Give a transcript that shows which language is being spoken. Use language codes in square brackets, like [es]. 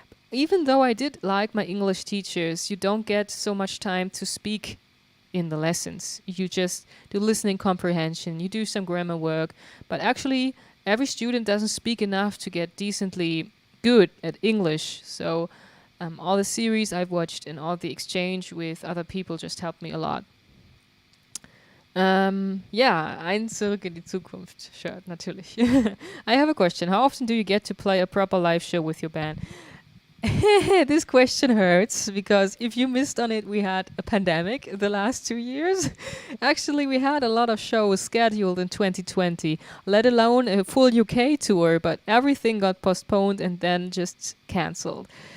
[en] Even though I did like my English teachers, you don't get so much time to speak in the lessons. You just do listening comprehension, you do some grammar work, but actually every student doesn't speak enough to get decently good at English. So all the series I've watched and all the exchange with other people just helped me a lot. [de] Ein Zurück in die Zukunft shirt, natürlich. [en] I have a question. How often do you get to play a proper live show with your band? This question hurts because if you missed on it, we had a pandemic the last 2 years. Actually, we had a lot of shows scheduled in 2020, let alone a full UK tour, but everything got postponed and then just cancelled.